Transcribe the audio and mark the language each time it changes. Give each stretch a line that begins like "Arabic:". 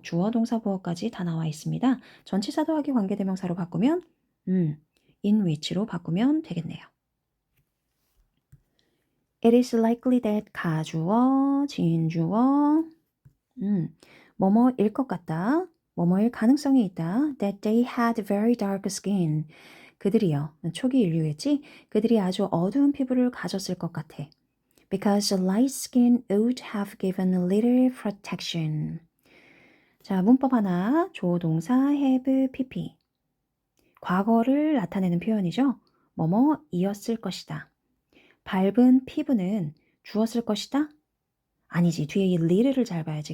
Korean: 주어 동사 보어까지 다 나와 있습니다. 전치사 더하기 관계대명사로 바꾸면 in which로 바꾸면 되겠네요.
English: It is likely that
Korean: 가주어, 진주어, 뭐뭐일 것 같다. 뭐뭐일 가능성이 있다.
English: That they had very dark skin.
Korean: 그들이요. 초기 인류겠지? 그들이 아주 어두운 피부를 가졌을 것 같아.
English: Because the light skin would have given little protection.
Korean: 자, 문법 하나. 조동사 have pp. 과거를 나타내는 표현이죠. 뭐뭐이었을 것이다. 밝은 피부는 주었을 것이다? 아니지. 뒤에 이 little를 잘 봐야지.